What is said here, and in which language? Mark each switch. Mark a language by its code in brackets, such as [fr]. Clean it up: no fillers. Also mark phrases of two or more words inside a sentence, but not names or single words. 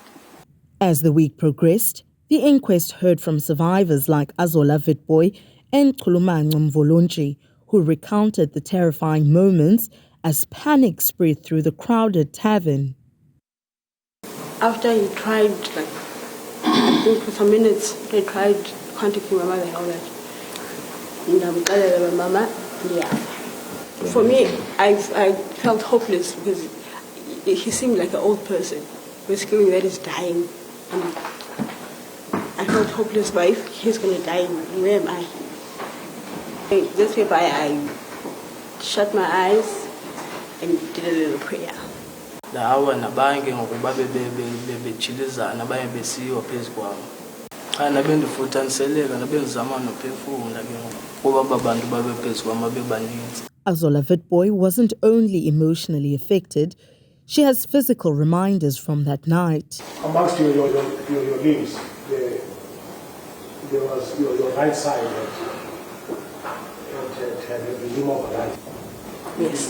[en] As the week progressed, the inquest heard from survivors like Azola Vitboy and Kulumanco Mvolonji, who recounted the terrifying moments as panic spread through the crowded tavern. After he tried, I think for some minutes, they tried contacting my mother and all that. [xh] ndamxelela mama ndiyafa. [en] For me, I felt hopeless because he seemed like an old person, basically that is dying. And I felt hopeless, but if he's going to die, where am I? That's why I shut my eyes and did a little prayer. [xh] Lawa nabange ngokuba bebechilizana baye besiwa phezukwami. Xa nabendifutaniseleka nabendizama nophefumla ke ngoku kuba babantu babe phezukwami bebaninzi. [en] Azola Witbooi wasn't only emotionally affected, she has physical reminders from that night. Amongst your limbs, there was your right side that had a limb of a right. Yes.